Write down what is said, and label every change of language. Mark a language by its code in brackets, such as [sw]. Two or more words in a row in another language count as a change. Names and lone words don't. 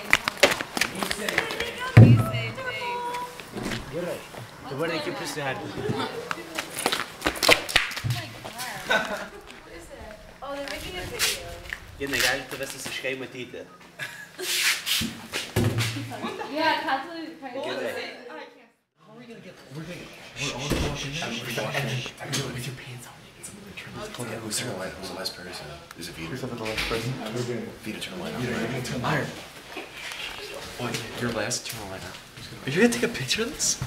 [lt] Gerai. Dabar reikia prisiartinti. Jie negali tavęs visiškai matyti. Gerai. [en] Okay, who's the last person? Is it Vita? Who's the last person? Vita, turn the light on. Iron. What? Your last? Turn the light on. Are you gonna take a picture of this?